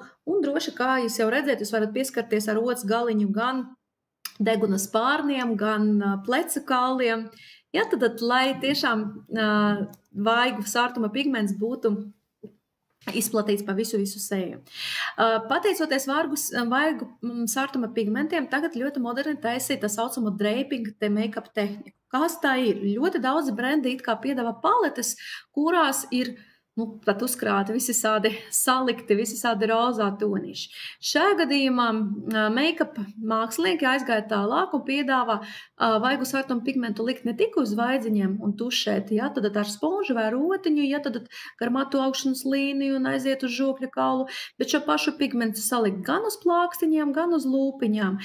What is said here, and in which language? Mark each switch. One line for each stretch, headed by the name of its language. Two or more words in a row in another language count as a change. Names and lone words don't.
Latvian: Un droši, kā jūs jau redzēt, jūs varat pieskarties ar ots galiņu gan degunas pārniem, gan plecu kauliem. Ja, tad, lai tiešām vaigu sārtuma pigments būtu izplatīts pa visu seju. Pateicoties vaigu sārtuma pigmentiem, tagad ļoti moderni taisīt tā saucamo draping te make-up tehniku. Kas tā ir? Ļoti daudzi brendi it kā piedāvā paletes, kurās ir pat uzkrāti visi sādi salikti, visi sādi rozā tonīši. Šajā gadījumā make-up mākslinieki aizgāja tālāk un piedāvā vaigu sārtuma pigmentu likt ne tikai uz vaidziņiem un tušēt, ja, tad ar sponžu vai rotiņu, ja, tad gar matu augšanas līniju un aiziet uz žokļa kaulu, bet šo pašu pigmentu salikt gan uz plākstiņiem, gan uz lūpiņām.